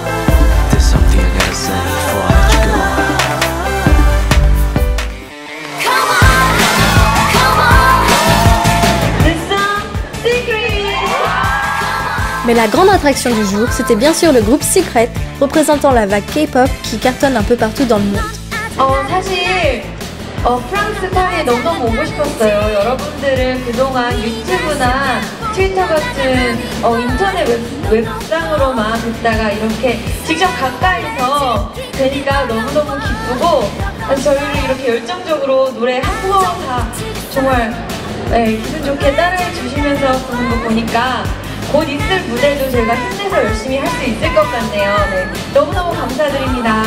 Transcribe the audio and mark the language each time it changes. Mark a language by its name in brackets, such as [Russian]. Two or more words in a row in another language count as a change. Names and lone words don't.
[French] Mais la grande attraction du jour, c'était bien sûr le groupe Secret, représentant la vague K-pop qui cartonne un peu partout dans le monde. [Korean] 사실 프랑스 파리에 너무 오고 싶었어요. 여러분들은 그동안 유튜브나 트위터 같은 인터넷 웹상으로만 듣다가 이렇게 직접 가까이서 뵈니까 너무너무 기쁘고 저희를 이렇게 열정적으로 노래 한 번 다 정말 기분 좋게 따라해 주시면서 부르는 거 보니까 곧 있을 무대도 제가 힘내서 열심히 할 수 있을 것 같네요. 너무너무 감사드립니다.